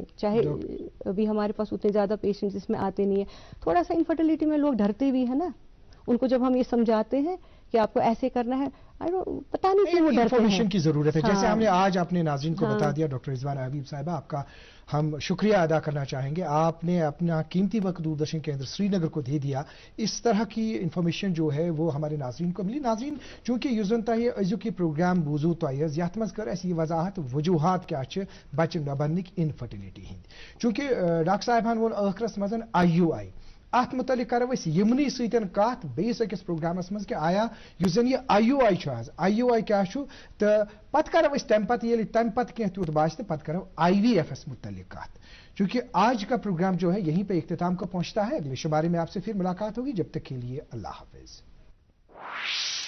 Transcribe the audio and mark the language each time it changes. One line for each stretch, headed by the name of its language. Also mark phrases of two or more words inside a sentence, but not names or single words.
Urdu: چاہے ابھی ہمارے پاس اتنے زیادہ پیشنٹس اس میں آتے نہیں ہیں, تھوڑا سا انفرٹیلٹی میں لوگ ڈرتے بھی ہیں نا, ان کو جب ہم یہ سمجھاتے ہیں کہ آپ کو ایسے کرنا ہے, پتا نہیں کہ وہ ڈرتے ہیں. انفارمیشن کی ضرورت ہے. جیسے ہم نے آج اپنے ناظرین کو بتا دیا, ڈاکٹر رضوانہ حبیب صاحبہ آپ کا ہم شکریہ ادا کرنا چاہیں گے. آپ نے اپنا قیمتی وقت دوردرشن کیندر سری نگر کو دے دیا. اس طرح کی انفارمیشن جو ہے وہ ہمارے ناظرین کو ملی.
Kashmiri: ناظرین چونکہ یوزن تہ ازیک یہ پروگرام بوزو تہ یت مز کر اس یہ وضاحت وجوہات کیا بچہ نہ بننک انفرٹیلٹی ہند. چونکہ ڈاکٹر صاحبان وون ٲخرس مز IUI ات متعلق کرو یمنی ستن کت بیس اکس پروگرامس مز کہ آیا اس زن یہ IUI آز IUI کیا تو پتہ کرو تمہ پتہ تمہ پتہ کی تیوت باسہ پتہ کرو IVF متعلق کت.
Urdu: چونکہ آج کا پروگرام جو ہے یہیں پہ اختتام کو پہنچتا ہے. اگلے شمارے میں آپ سے پھر ملاقات ہوگی. جب تک کے لیے اللہ حافظ.